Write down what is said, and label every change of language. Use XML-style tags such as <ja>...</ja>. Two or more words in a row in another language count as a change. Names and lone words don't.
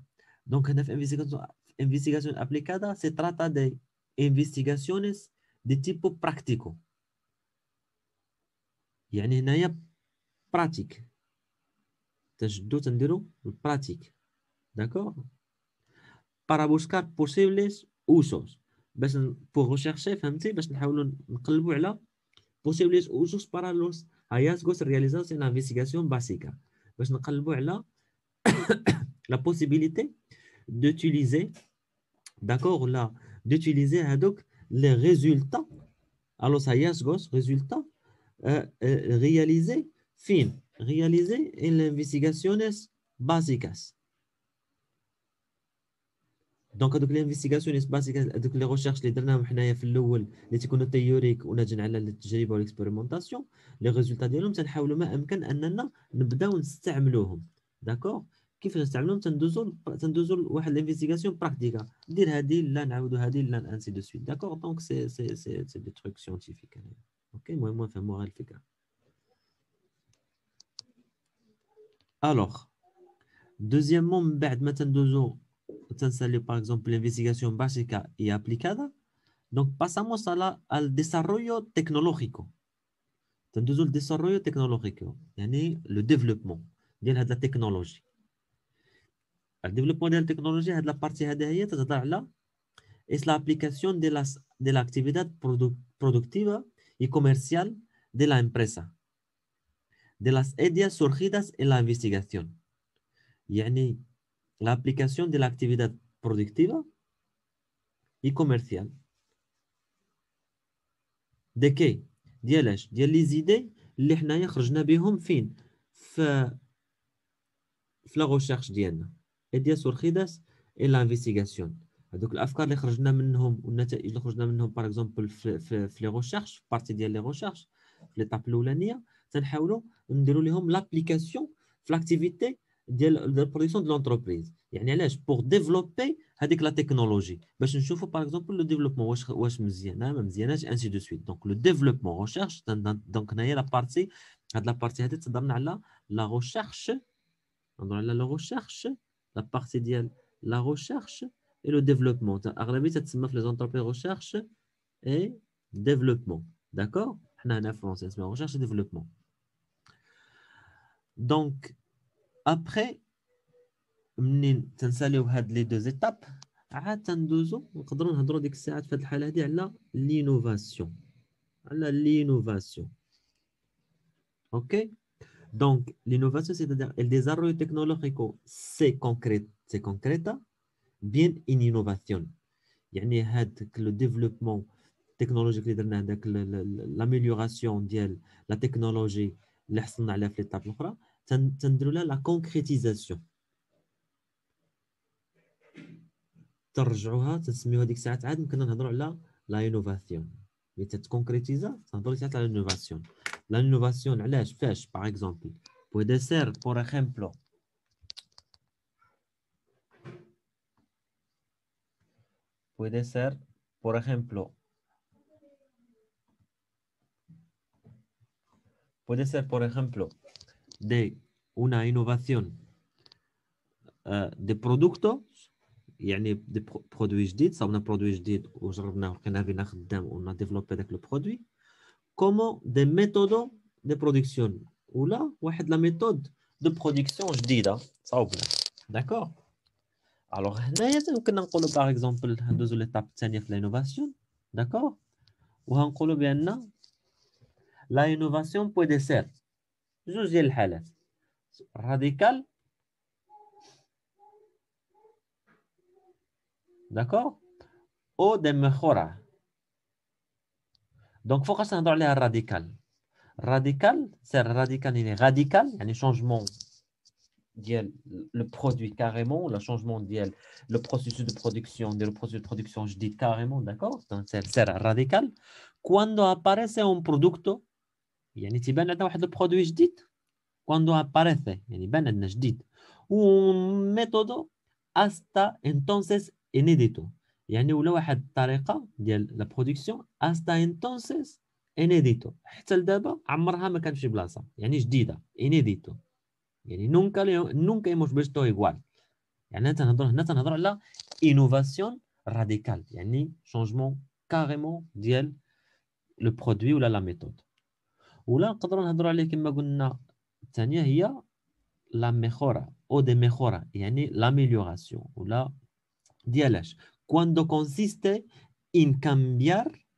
<es>دونك هنا في investigación aplicada se trata de investigaciones de tipo práctico.</es> <ar>يعني هنايا براتيك تجدو تنديرو البراتيك. داكور</ar> <es>para buscar posibles usos</es> <ar>باش</ar> <fr>pour rechercher</fr> <ar>فهمتي باش نحاولوا</ar> <es>نقلبوا على posibles usos para los hallazgos realizados en la investigación básica باش نقلبوا على</es> <fr>la possibilité d'utiliser d'accord là d'utiliser</fr> <es>هذوك</es> <fr>les résultats</fr> <es>à los hallazgos</es> <fr>résultats réalisés</fr> <es>en las investigaciones básicas.</es> <ar>دونك هذوك</ar> <fr>les investigations basiques</fr> <ar>هذوك لي ريشيرش اللي درناهم حنايا في الاول اللي تيكونوا تيوريك وناجين على التجربه والاكسبيريمونطاسيون</ar> <fr>les résultats</fr> <ar>ديالهم تنحاولوا ما امكن اننا نبداو نستعملوهم. داكور كيفاش نستعملوهم تندوزو لواحد الانفستيغاسيون براكتيكا ندير هذه لا نعاودوا هذه لا</ar> <fr>ainsi de suite.</fr> <ar>داكور</ar> <fr>donc c'est des trucs scientifiques.</fr> <ar>اوكي المهم نفهموا غير الفكره.</ar> <es>الوغ دوزيامون</es> <ar>من بعد ما تندوزو تنسالي</ar> <fr>par exemple</fr> <es>l'investigación básica y aplicada,</es> <fr>donc</fr> <es>pasamos al desarrollo tecnológico.</es> <ar>تندوزو</ar> <es>el desarrollo tecnológico</es> <ar>يعني</ar> <fr>le développement</fr> <ar>ديال</ar> <fr>هاد la technologie.</fr> <ar>الديفلوبمون ديال التكنولوجيا هاد لا بارتي هذا هي تتهضر على</ar> <es>es la aplicación de la actividad productiva y comercial de la empresa de las ideas surgidas en la investigación. يعني la aplicación de la actividad productiva y comercial. de qué؟</es> <ar>ديالاش؟ ديال لي زيدي اللي حنايا خرجنا بهم فين؟ في لا ريشيرش ديالنا.</ar> <es>ideas surgidas en la investigación.</es> <ar>هذوك الافكار اللي خرجنا منهم والنتائج اللي خرجنا منهم</ar> <fr>par exemple</fr> <ar>في لي ريشيرش في بارتي ديال لي ريشيرش في ليطاب الاولانيه تنحاولوا نديروا لهم لابليكاسيون في لاكتيفيتي ديال البرودكسيون</ar> <fr>de l'entreprise.</fr> <ar>يعني علاش؟</ar> <fr>pour développer</fr> <ar>هذيك لا تكنولوجي باش نشوفوا باغ اكزومبل لو ديفلوبمون واش مزيانه ما مزياناش</ar> <fr>ainsi de suite.</fr> <ar>دونك لو ديفلوبمون ريشيرش دونك هنايا لا بارتي هاد لا بارتي هادي تهضرنا على لا ريشيرش نهضروا على لا ريشيرش لا بارتي ديال لا ريشيرش اي لو ديفلوبمون. اغلبيه تتسمى في لي زونتربريز</ar> <fr>recherche et développement.</fr> <ar>داكور حنا هنا في فرنسا نسميو</ar> <fr>recherche et développement.</fr> <ar>دونك ابخي منين تنساليو هاد</ar> <fr>les deux étapes</fr> <ar>عاد تندوزو نقدروا نهضروا ديك الساعات في هاد الحاله هادي على لينوفاسيون اوكي.</ar> <es>دونك لينوفاسيون</es> <fr>c'est-à-dire</fr> <es>el desarrollo tecnológico se concreta bien en innovación.</es> <ar>يعني هاداك</ar> <fr>le développement technologique</fr> <ar>اللي درنا هذاك لاميليوراسيون ديال لا تكنولوجي اللي حصلنا عليها في ليطاب الاخرى تنديروا لها لا كونكريتيزاسيون. ترجعوها تسميوها ديك الساعات عاد يمكن نهضروا على لا انوفاسيون اللي تتكونكريتيزا تهضروا ساعات على الانوفاسيون. لا انوفاسيون علاش فاش باغ اكزومبل</ar> <es>puede ser por ejemplo de una innovación de productos</es> <ar>يعني دي برودوي جديد صاوبنا برودوي جديد وجربناه ولقينا بينا خدام ونا ديفلوبي داك لو برودوي كومون دي ميثودو دي برودكسيون ولا واحد</ar> <fr>la méthode de production</fr> <ar>جديده صاوبنا. داكور الوغ هنايا يمكن نقولوا باغ اكزومبل ندوزو ليطاب الثانيه في لانوفاسيون. داكور وهنقولوا بان لا انوفاسيون</ar> <es>puede ser</es> <ar>جوج ديال الحالات راديكال d'accord او</ar> <es>de mejora.</es> <fr>Donc</fr> <ar>فوقاش نهضروا عليها</ar> <fr>الراديكال. راديكال سير راديكال يعني راديكال يعني changement ديال le produit carrément le changement ديال le processus de production ديال le processus de production جديد carrément d'accord donc c'est</fr> <es>radical cuando aparece un producto</es> <ar>يعني تيبان عندنا واحد البرودوي جديد</ar> <es>cuando aparece</es> <ar>يعني بان عندنا جديد</ar> <es>un método hasta entonces</es> <ar>inédito يعني ولا واحد الطريقه ديال لا برودكسيون</ar> <es>hasta entonces inédito</es> <ar>حتى لدابا عمرها ما كانت في شي بلاصه يعني جديده inédito يعني</ar> <es>nunca hemos visto igual</es> <ar>يعني هنا تنهضروا على</ar> <fr>innovation radicale</fr> <ar>يعني</ar> <fr>changement carrément</fr> <ar>ديال</ar> <fr>le produit</fr> <ar>ولا</ar> <fr>la méthode</fr> <ar>ولا نقدروا نهضروا عليه كما قلنا الثانيه هي</ar> <es>la mejora</es> <ar>او</ar> <es>de mejora</es> <ar>يعني l'amélioration ولا ديالاش</ar> <es>cuando consiste en cambiar</es>